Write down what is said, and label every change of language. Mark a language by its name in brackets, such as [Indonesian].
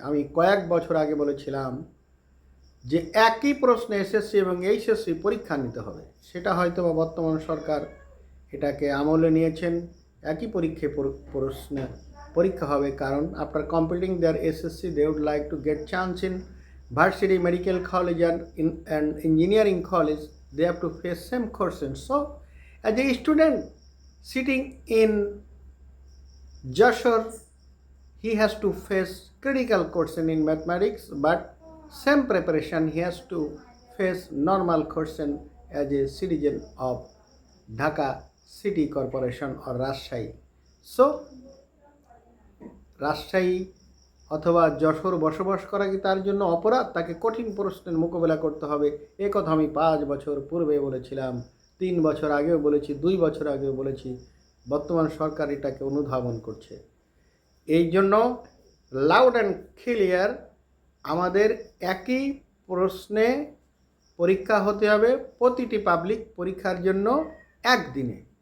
[Bangla] আমি কয়েক বছর আগে বলেছিলাম যে একই প্রশ্নে এসএসসি এবং এইচএসসি পরীক্ষা নিতে হবে। সেটা হয়তো বা বর্তমান সরকার এটাকে আমলে নিয়েছেন। একই প্রশ্নে পরীক্ষা হবে, কারণ [English] After completing their SSC they would like to get chance in varsity, medical college and engineering college. They have to face same questions. So as a student sitting in Jashore, he has to face critical question in mathematics, but same preparation he has to face normal question as a citizen of Dhaka City Corporation or Rajshahi. [Bangla] So Rajshahi অথবা যশোর বসবাস করা কি তার জন্য অপরাধ? তাকে কঠিন প্রশ্নের মোকাবেলা করতে হবে। এ কথা আমি 5 বছর পূর্বে বলেছিলাম, 3 বছর আগেও বলেছি, 2 বছর আগেও বলেছি। বর্তমান সরকার এটাকে অনুধাবন করছে। এই জন্য লাউড অ্যান্ড ক্লিয়ার আমাদের একই প্রশ্নে পরীক্ষা হতে হবে প্রতিটি পাবলিক পরীক্ষার জন্য একদিনে।